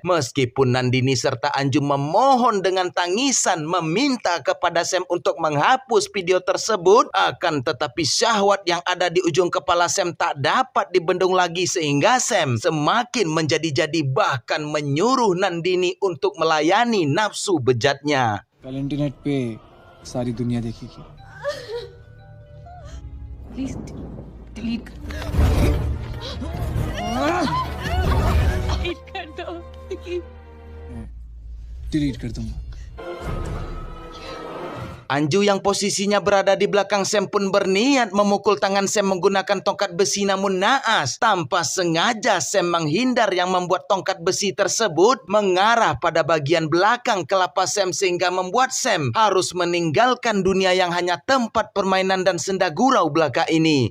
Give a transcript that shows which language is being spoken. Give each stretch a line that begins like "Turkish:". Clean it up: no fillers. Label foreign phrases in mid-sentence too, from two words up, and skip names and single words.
Indonesian: Meskipun Nandini serta Anju memohon dengan tangisan meminta kepada Sam untuk menghapus video tersebut, akan tetapi syahwat yang ada di ujung kepala Sam tak dapat dibendung lagi sehingga Sam semakin menjadi-jadi bahkan menyuruh Nandini untuk melayani nafsu bejatnya.
Hindi: कल इंटरनेट पे सारी दुनिया देखेगी
English: please delete
Hindi: कर दो। डिलीट कर दूंगा
Indonesian: Anju yang posisinya berada di belakang Sam pun berniat memukul tangan Sam menggunakan tongkat besi namun naas. Tanpa sengaja Sam menghindar yang membuat tongkat besi tersebut mengarah pada bagian belakang kelapa Sam sehingga membuat Sam harus meninggalkan dunia yang hanya tempat permainan dan senda gurau belaka ini.